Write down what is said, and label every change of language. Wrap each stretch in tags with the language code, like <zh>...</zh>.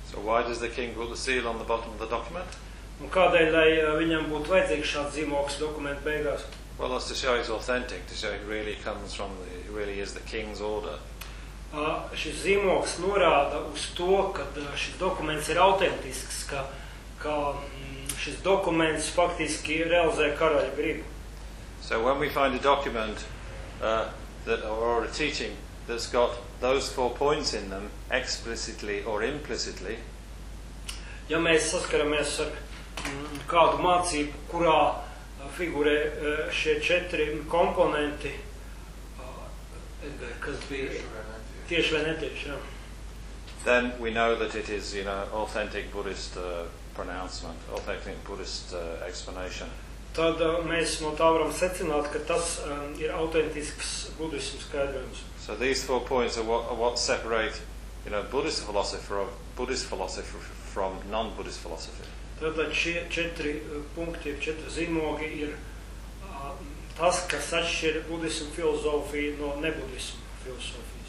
<en>So why does the king put the seal on the bottom of the document?</en> <lv>Un kādēļ, lai viņam būtu vajadzīgs šāds zīmoks dokumenta beigās?</lv> <en>Well, that's to show it's authentic, to show it really comes from, the, it really is the king's order.</en> <lv>Šis zīmoks norāda uz to, ka šis dokuments ir autentisks, ka šis dokuments faktiski realizē karaļa gribu.</lv> <en>So when we find a document that or a teaching that's got those four points in them, explicitly or implicitly.</en> <lv>Ja mēs saskaramies ar kādu mācību, kurā figurē šie četri komponenti, kas bija tieši vai netieši, jā.</lv> <en>Then we know that it is, you know, authentic Buddhist pronouncement, authentic Buddhist explanation.</en> <lv>Tad mēs no tā varam secināt, ka tas ir autentisks budismu skaidrojums.</lv> <en>So these four points are what separate, you know, Buddhist philosophy from Buddhist philosophy from non-Buddhist philosophy.</en> <lv>Tātad šie četri punkti, četri zīmogi ir tas, kas atšķir budismu filozofiju no nebudismu filozofijas.</lv>